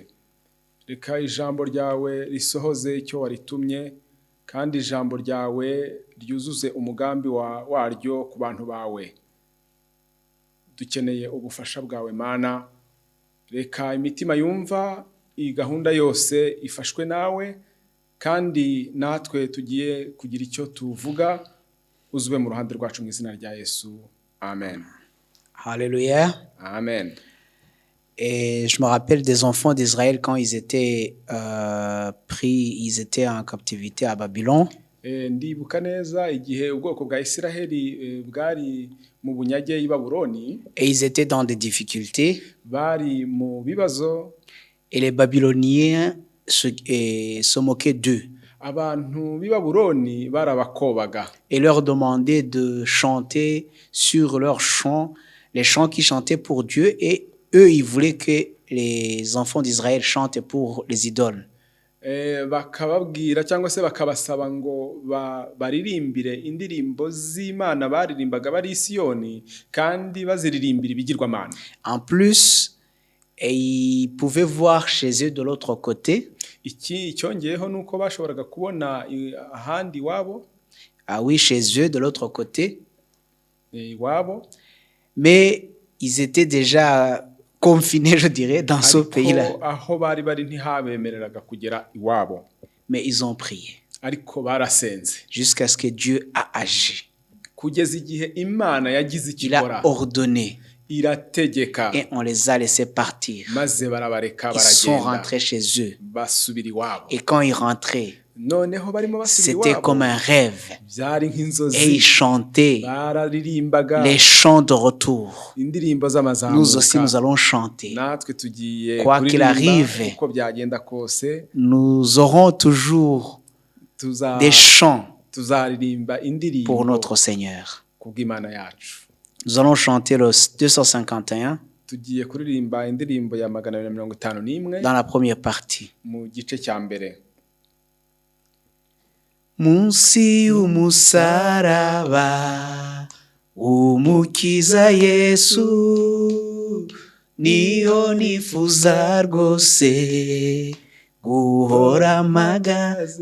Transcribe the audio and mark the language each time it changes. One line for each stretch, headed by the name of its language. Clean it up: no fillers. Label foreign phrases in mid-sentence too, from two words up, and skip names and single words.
Kinyarwanda: Reka ijambo ryawe risohoze icyo waritumye kandi ijambo ryawe ryuzuze umugambi waryo ku bantu bawe. Dukeneye ubufasha bwawe Mana. Reka imitima yumva iyi gahunda yose ifashwe nawe kandi natwe tugiye kugira icyo tuvuga, uzube mu ruhande rwacu mu izina rya Yesu. Amen. Alléluia. Amen.
French: Et je me rappelle des enfants d'Israël quand ils étaient ils étaient en captivité à Babylone.
Kinyarwanda: Ndibuka neza igihe ubwoko bwa Isiraheli bwari mu bunyage i Babuloni.
French: Et ils étaient dans des difficultés.
Kinyarwanda: Bari mu bibazo.
French: Et les Babyloniens se moquaient d'eux.
Kinyarwanda: Abantu b'i Babuloni barabakobaga.
French: Et leur demandaient de chanter sur leurs chants, les chants qu'ils chantaient pour Dieu, et eux, ils voulaient que les enfants d'Israël chantent pour les idoles.
Kinyarwanda: Bakababwira cyangwa se bakabasaba ngo baririmbire indirimbo z'Imana baririmbaga bari i Siyoni kandi baziririmbira ibigirwamana.
French: En plus, ils pouvaient voir chez eux de l'autre côté.
Kinyarwanda: Iki cyongeyeho nuko bashoboraga kubona ahandi wabo.
French: Ah oui, chez eux de l'autre côté.
Kinyarwanda: Wabo.
French: Mais ils étaient déjà confinés, je dirais, dans ce pays-là.
Kinyarwanda: Aho bari ntihabemereraga kugera iwabo.
French: Mais ils ont prié.
Kinyarwanda: Ariko barasenze.
French: Jusqu'à ce que Dieu a agi.
Kinyarwanda: Kugeza igihe Imana yagize icyo ikora.
French: Il a ordonné.
Kinyarwanda: Irategeka.
French: Et on les a laissés partir.
Kinyarwanda: Maze barabareka baragenda.
French: Ils sont rentrés chez eux.
Kinyarwanda: Basubira iwabo.
French: Et quand ils rentraient,
Kinyarwanda: noneho barimo basubira iwabo,
French: c'était comme un rêve.
Kinyarwanda: Byari nk'inzozi.
French: Et ils chantaient
Kinyarwanda: bararirimbaga
French: les chants de retour.
Kinyarwanda: Indirimbo z'amazamuka.
French: Nous aussi, nous allons chanter.
Kinyarwanda: Natwe tugiye
French: quoi qu'il arrive,
Kinyarwanda: uko byagenda kose,
French: nous aurons toujours des chants
Kinyarwanda: tuzaririmba indirimbo
French: pour notre Seigneur.
Kinyarwanda: Kubw'Imana yacu.
French: Nous allons chanter le 251
Kinyarwanda: tugiye kuririmba indirimbo ya 251
French: dans la première partie.
Kinyarwanda: Mu gice cya mbere. Munsi y'umusaraba umukiza Yesu niho nifuza rwose guhora mpagaze.